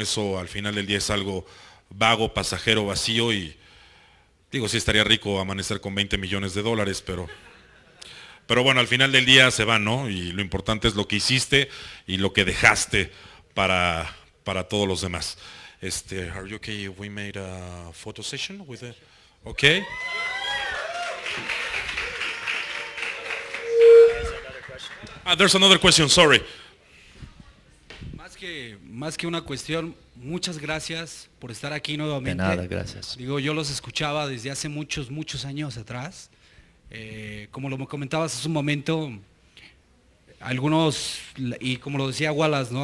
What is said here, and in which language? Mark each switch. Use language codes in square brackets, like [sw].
[es] Eso al final del día es algo vago, pasajero, vacío, y digo, sí estaría rico amanecer con $20 millones, pero bueno, al final del día se va, ¿no? Y lo importante es lo que hiciste y lo que dejaste para todos los demás. [en] Are you okay if we made a photo session with it? Okay. There's another question, sorry. [es] Más que una cuestión, muchas gracias por estar aquí nuevamente. De nada, gracias. Digo, yo los escuchaba desde hace muchos años atrás. Como lo comentabas hace un momento, algunos, y como lo decía Wallace, ¿no?